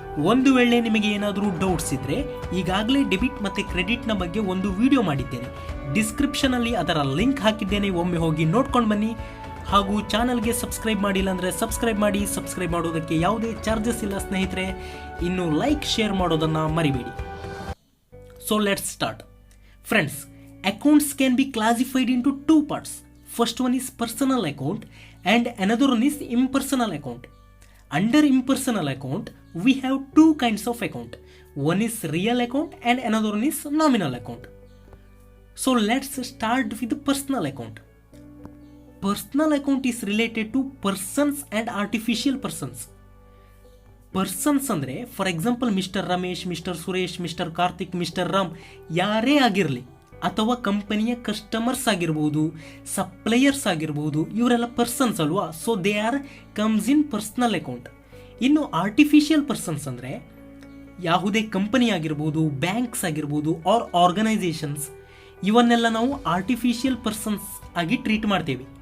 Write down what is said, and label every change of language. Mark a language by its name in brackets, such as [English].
[Kannada] ಒಂದು ವೇಳೆ ನಿಮಗೆ ಏನಾದರೂ ಡೌಟ್ಸ್ ಇದ್ದರೆ ಈಗಾಗಲೇ ಡೆಬಿಟ್ ಮತ್ತು ಕ್ರೆಡಿಟ್ನ ಬಗ್ಗೆ ಒಂದು ವಿಡಿಯೋ ಮಾಡಿದ್ದೇನೆ. ಡಿಸ್ಕ್ರಿಪ್ಷನಲ್ಲಿ ಅದರ ಲಿಂಕ್ ಹಾಕಿದ್ದೇನೆ, ಒಮ್ಮೆ ಹೋಗಿ ನೋಡ್ಕೊಂಡು ಬನ್ನಿ. ಹಾಗೂ ಚಾನಲ್ಗೆ ಸಬ್ಸ್ಕ್ರೈಬ್ ಮಾಡಿಲ್ಲ ಅಂದರೆ ಸಬ್ಸ್ಕ್ರೈಬ್ ಮಾಡಿ. ಸಬ್ಸ್ಕ್ರೈಬ್ ಮಾಡೋದಕ್ಕೆ ಯಾವುದೇ ಚಾರ್ಜಸ್ ಇಲ್ಲ ಸ್ನೇಹಿತರೆ. ಇನ್ನು ಲೈಕ್, ಶೇರ್ ಮಾಡೋದನ್ನು ಮರಿಬೇಡಿ. [English] So let's start. Friends, accounts can be classified into 2 parts. First one is personal account and another one is impersonal account. Under impersonal account, we have 2 kinds of account. One is real account and another one is nominal account. So let's start with the personal account. Personal account is related to persons and artificial persons. [Kannada] Persons ಅಂದರೆ for example mister Ramesh, mister Suresh, mister Karthik, mister Ram ಯಾರೇ ಆಗಿರಲಿ, ಅಥವಾ ಕಂಪನಿಯ customers ಆಗಿರ್ಬೋದು, suppliers ಆಗಿರ್ಬೋದು, ಇವರೆಲ್ಲ persons ಅಲ್ವಾ? [English] So they are comes in personal account. [Kannada] ಇನ್ನು ಆರ್ಟಿಫಿಷಿಯಲ್ ಪರ್ಸನ್ಸ್ ಅಂದರೆ ಯಾವುದೇ ಕಂಪನಿ ಆಗಿರ್ಬೋದು, ಬ್ಯಾಂಕ್ಸ್ ಆಗಿರ್ಬೋದು, ಆರ್ ಆರ್ಗನೈಸೇಷನ್ಸ್, ಇವನ್ನೆಲ್ಲ ನಾವು ಆರ್ಟಿಫಿಷಿಯಲ್ ಪರ್ಸನ್ಸ್ ಆಗಿ ಟ್ರೀಟ್ ಮಾಡ್ತೇವೆ.